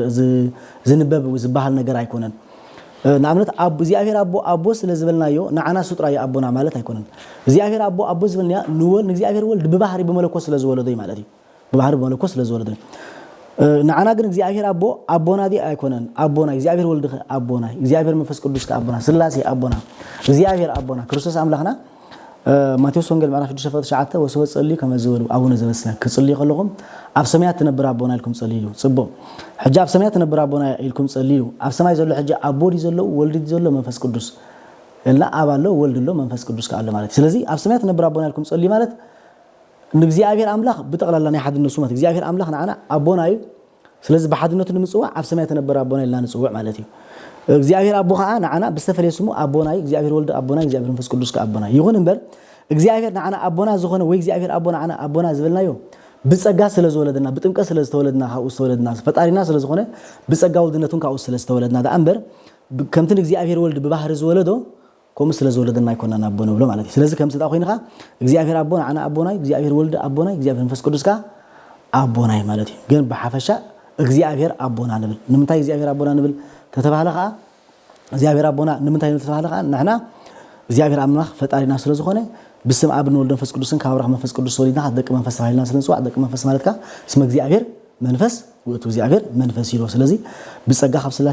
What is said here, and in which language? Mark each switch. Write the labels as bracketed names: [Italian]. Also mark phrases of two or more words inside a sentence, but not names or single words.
[Tigrinya] ዝንበብ ዝባሃል ነገር አይኮነን ናምነት አብ እግዚአብሔር አቦ ስለ ዝበልናዮ ናዓና ሱጥራይ አቦና ማለት አይኮነን እግዚአብሔር አቦ ዝበልኛ ንወል እግዚአብሔር ወልድ በባህሪ በመለኮት ስለ ዝወለደይ ማለት እዩ በባህሪ በመለኮት ስለ ዝወለደይ ናዓና ግን እግዚአብሔር አቦና ዲ አይኮነን አቦና እግዚአብሔር ወልድ አቦና እግዚአብሔር መንፈስ ቅዱስ አቦና ስላሴ አቦና እግዚአብሔር አቦና ክርስቶስ አምላኽና ማቴዎስ ወንጌል ምዕራፍ 6:9 [Geez] ወሰወ ጸሊ ከመዘወሉ አቡነ ዘበስና [Tigrinya] ክጽልይ ከለኹም ኣብ ሰማያት ተነብር አቦና ኢልኩም ጸልዩ ጽቦ ሕጂ ኣብ ሰማያት ተነብር አቦና ኢልኩም ጸልዩ ኣብ ሰማይ ዘሎ ሕጂ አቦዲ ዘሎ ወልዲ ዘሎ መንፈስ ቅዱስ እና አባሎ ወልድ ዘሎ መንፈስ ቅዱስ ካለ ማለት ስለዚህ ኣብ ሰማያት ተነብር አቦና ኢልኩም ጸልዩ ማለት ንእግዚአብሔር አምላኽ ብጠቅላላ ናይ ሓድነቱ ማለት እግዚአብሔር አምላኽ ናዓና አቦና እዩ ስለዚህ በሓድነቱ ንምጽዋዕ ኣብ ሰማይ ተነብር አቦና ኢልና ንጽዋዕ ማለት እዩ እግዚአብሔር አቦ ኸዓ ናዓና ብዝተፈለየ ስሙ አቦና እዩ እግዚአብሔር ወልድ አቦና እግዚአብሔር መንፈስ ቅዱስ አቦና ይሁን እምበር እግዚአብሔር ናዓና አቦና ዝኾነ ወይ እግዚአብሔር አቦና ናዓና አቦና ዝበልናዮ ብጸጋ ስለ ዝወለደና ብጥምቀት ስለ ዝተወለድና ካብኡ ዝተወለድና ፈጣሪና ስለ ዝኾነ ብጸጋ ወልድነቱን ካብኡ ስለ ዝተወለድና ዳ እምበር ከምቲ እግዚአብሔር ወልድ ብባህሪ ዝወለዶ ከምኡ ስለ ዝወለደና አይኮነና [Amharic] አቦ ነው ብሎ [Tigrinya] ማለት እዩ ስለዚህ ከምቲ ዳ ኮይንኻ እግዚአብሔር አቦ ናዓና አቦና እግዚአብሔር ወልድ አቦና እግዚአብሔር መንፈስ ቅዱስ አቦና ማለት እዩ ግን በሐፈሻ እግዚአብሔር አቦና ንብል ንምንታይ እግዚአብሔር አቦና ንብል ተተባሃለኻ እግዚአብሔር አቦና ንምንታይ ተተባሃለኻ ናሕና እግዚአብሔር አምላኽ ፈጣሪና ስለ ዝኾነ ብስም አብን ወልድ መንፈስ ቅዱስን ካብራህ መንፈስ ቅዱስ ወሊድና ደቂ መንፈስ ተባሂልና ስለንጽዋዕ ደቂ መንፈስ ማለትካ ስም እግዚአብሔር መንፈስ ወቱ እግዚአብሔር መንፈስ ይሎ ስለዚህ ብጸጋ ካብ ስላሴ